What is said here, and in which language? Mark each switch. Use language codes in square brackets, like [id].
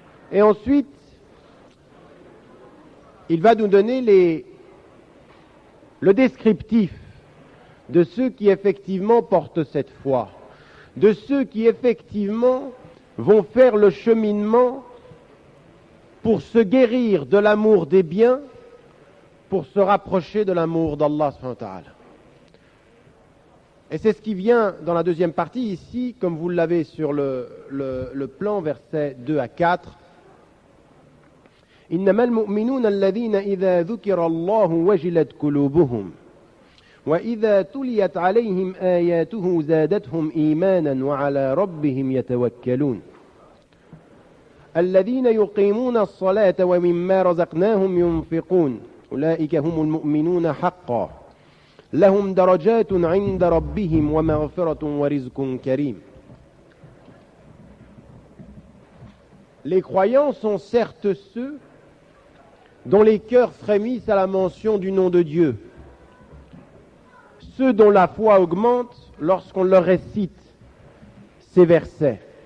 [fr] Et ensuite, il va nous donner le descriptif de ceux qui effectivement portent cette foi, de ceux qui effectivement vont faire le cheminement pour se guérir de l'amour des biens, pour se rapprocher de l'amour d'Allah subhanahu wa ta'ala. Et c'est ce qui vient dans la deuxième partie ici, comme vous l'avez sur le plan, versets 2 à 4. [ar] إنما المؤمنون الذين إذا ذكر الله وجلت قلوبهم وإذا تليت عليهم آياته زادتهم إيمانا وعلى ربهم يتوكلون الذين يقيمون الصلاة ومما رزقناهم ينفقون أولئك هم المؤمنون حقا لهم درجات عند ربهم ومغفرة ورزق كريم. [fr] Les croyants sont certes ceux dont les cœurs frémissent à la mention du nom de Dieu, ceux dont la foi augmente lorsqu'on leur récite ces versets.